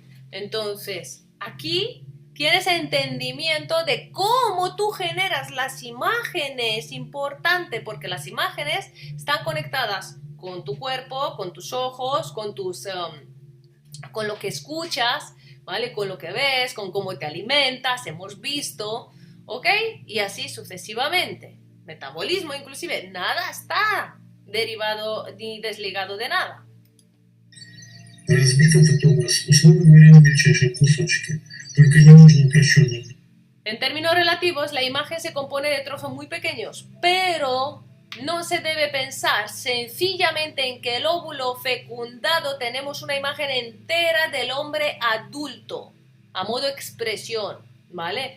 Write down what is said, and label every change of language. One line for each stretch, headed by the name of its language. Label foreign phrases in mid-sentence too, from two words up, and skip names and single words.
Spanish: Entonces, aquí tienes entendimiento de cómo tú generas las imágenes, importante, porque las imágenes están conectadas con tu cuerpo, con tus ojos, con lo que escuchas, ¿vale? Con lo que ves, con cómo te alimentas, hemos visto, ¿ok? Y así sucesivamente. Metabolismo inclusive, nada está derivado ni desligado de nada.
Russian: Разбит этот образ, условно говоря, на мельчайшие кусочки. Только не нужно упрощенно.
Spanish: En términos relativos, la imagen se compone de trozos muy pequeños, pero no se debe pensar sencillamente en que el óvulo fecundado tenemos una imagen entera del hombre adulto, a modo expresión, ¿vale?